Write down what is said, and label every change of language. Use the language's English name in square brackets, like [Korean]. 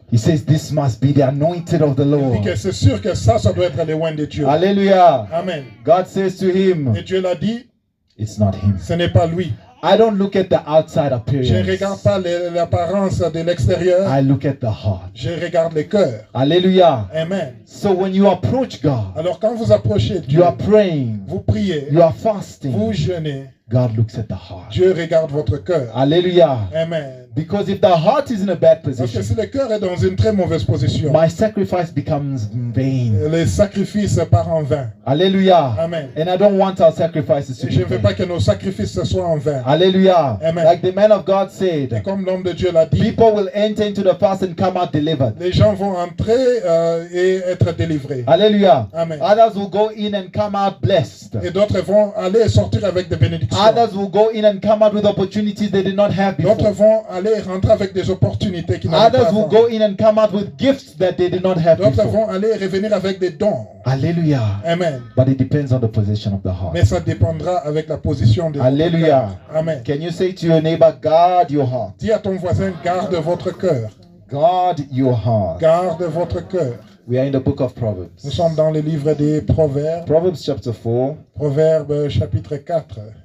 [English] He says, "This must be the anointed of the [French] Il dit [English] Lord." [French] que c'est sûr que ça doit être le loin de Dieu. [English] Hallelujah. Amen. God says to him, [French] Et Dieu l'a dit, [English] "It's not him." [French] ce n'est pas lui. [English] I don't look at the outside [French] Je ne regarde [English] appearance. [French] pas l'apparence de l'extérieur, [English] I look at the heart. [French] je regarde le cœur. [English] Hallelujah. Amen. So when you approach God, [French] Alors quand vous approchez Dieu, [English] you are praying, [French] vous priez, [English] you are [French] vous [English] fasting, [French] jeûnez, [English] God looks at the heart. [French] Dieu regarde votre cœur. [English] Hallelujah. Amen. Because if the heart is in a bad [French] Parce que [English] position, [French] si le cœur est dans une très mauvaise position, [English] my sacrifice becomes vain. [French] le sacrifice part en vain. [English] Hallelujah. Amen. And I don't want our sacrifices to [French] Et je ne [English] be [French] veux [English] vain. [French] pas que nos sacrifices soient en vain. [English] Hallelujah. Amen. Like the man of God [French] Et [English] said, [French] comme l'homme de Dieu l'a dit, [English] people will enter into the fast and come out delivered. [French] les gens vont entrer et être délivrés. [English] Hallelujah. Amen. Others will go in and come out blessed. [French] Et d'autres vont aller et sortir avec des bénédictions. [English] Others will go in and come out with opportunities they did not have [French] D'autres [English] before. [French] vont aller et rentrer avec des opportunités qui n'avaient pas [English] Others will [French] avant. [English] go in and come out with gifts that they did not have [French] D'autres [English] before. [French] vont aller et revenir avec des dons. [English] Hallelujah. Amen. But it depends on the position of the heart. [French] Mais ça dépendra avec la position de votre [English] Hallelujah. [French] cœur. Amen. [English] Can you say to your neighbor, guard your heart? [French] Dis à ton voisin, garde votre cœur. [English] Guard your heart. [French] Garde votre cœur. [English] We are in the book of [French] Nous [English] Proverbs. [French] sommes dans le livre des Proverbes. [English] Proverbs chapter 4. [French] Proverbes chapitre 4.